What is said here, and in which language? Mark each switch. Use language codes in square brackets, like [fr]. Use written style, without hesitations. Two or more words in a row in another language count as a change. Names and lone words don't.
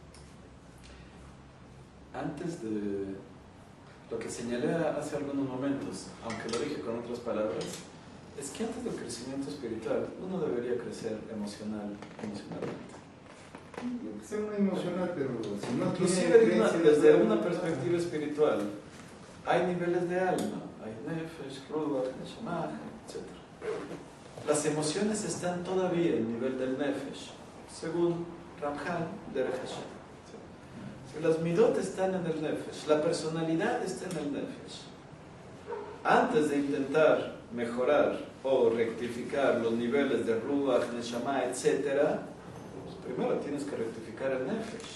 [es] Antes de lo que señalé hace algunos momentos, aunque lo dije con otras palabras, es que antes del crecimiento espiritual uno debería crecer emocionalmente. Lo que sea muy emocional, pero si no Inclusive desde una perspectiva espiritual, hay niveles de alma, hay [he] נפש, רוח, נשמה, [es] etc. Las emociones están todavía en el nivel del nefesh, según Ramchal Derech Hashem. Las midot están en el nefesh, la personalidad está en el nefesh. Antes de intentar mejorar o rectificar los niveles de [he] רוח, נשמה, [es] etc., pues primero tienes que rectificar el nefesh.